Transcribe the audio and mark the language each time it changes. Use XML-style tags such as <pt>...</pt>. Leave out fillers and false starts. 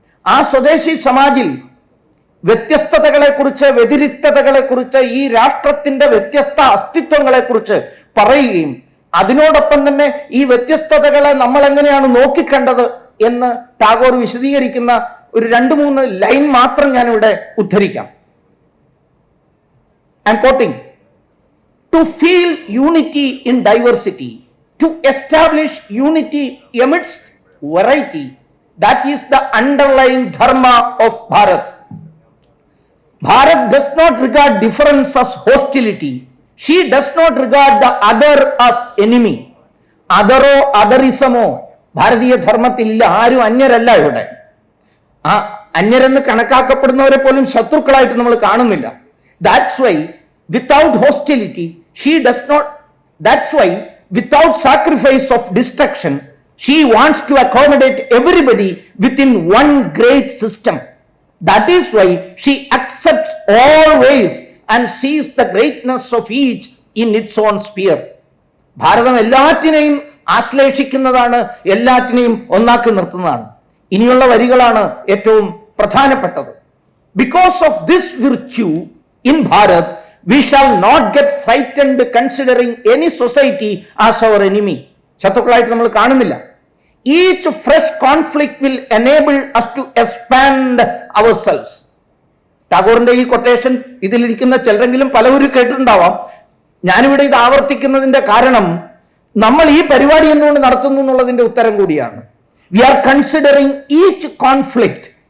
<ml>ആ സ്വദേശി സമാജിൽ വ്യത്യസ്തതകളെക്കുറിച്ച്, വ്യതിരിക്തതകളെക്കുറിച്ച്, ഈ രാഷ്ട്രത്തിന്റെ വ്യത്യസ്ത അസ്തിത്വങ്ങളെക്കുറിച്ച് പറയുകയും അതിനോടൊപ്പം തന്നെ ഈ വ്യത്യസ്തതകളെ നമ്മൾ എങ്ങനെയാണ് നോക്കിക്കണ്ടത് എന്ന് ടാഗോർ വിശദീകരിക്കുന്ന ഒരു 2-3 ലൈൻ മാത്രം ഞാനിവിടെ ഉദ്ധരിക്കാം.</ml> <en>I am quoting: to feel unity in diversity, to establish unity amidst variety, that is the underlying dharma of Bharat. Bharat does not regard difference as hostility. She does not regard the other as enemy.</en> <ml>Adaro, otherismo ഭാരതീയ ധർമ്മത്തിലില്ല. ആരും അന്യരല്ല ഇവിടെ. ആ അന്യരെന്ന് കണക്കാക്കപ്പെടുന്നവരെ പോലും ശത്രുക്കളായിട്ട് നമ്മൾ കാണുന്നില്ല.</ml> <en>That's why without hostility she does not, that's why without sacrifice of destruction she wants to accommodate everybody within one great system. That is why she accepts all ways and sees the greatness of each in its own sphere.</en> <ml>ഭാരതം എല്ലാറ്റിനെയും ആശ്ലേഷിക്കുന്നതാണ്, എല്ലാറ്റിനെയും ഒന്നാക്കി നിർത്തുന്നതാണ്. ഇനിയുള്ള വരികളാണ് ഏറ്റവും പ്രധാനപ്പെട്ടത്.</ml> <en>Because of this virtue in Bharat we shall not get frightened considering any society as our enemy.</en> <ml>ശത്രുക്കളായിട്ട് നമ്മൾ കാണുന്നില്ല.</ml> <en>Each fresh conflict will enable us to expand ourselves.</en> <ml>ടാഗോറിന്റെ ഈ കൊട്ടേഷൻ ഇതിലിരിക്കുന്ന ചിലരെങ്കിലും പലവരും കേട്ടിട്ടുണ്ടാവാം. ഞാനിവിടെ ഇത് ആവർത്തിക്കുന്നതിന്റെ കാരണം നമ്മൾ ഈ പരിപാടി എന്തുകൊണ്ട് നടത്തുന്നു എന്നുള്ളതിന്റെ ഉത്തരം കൂടിയാണ്.</ml> <en>We are considering each conflict.</en>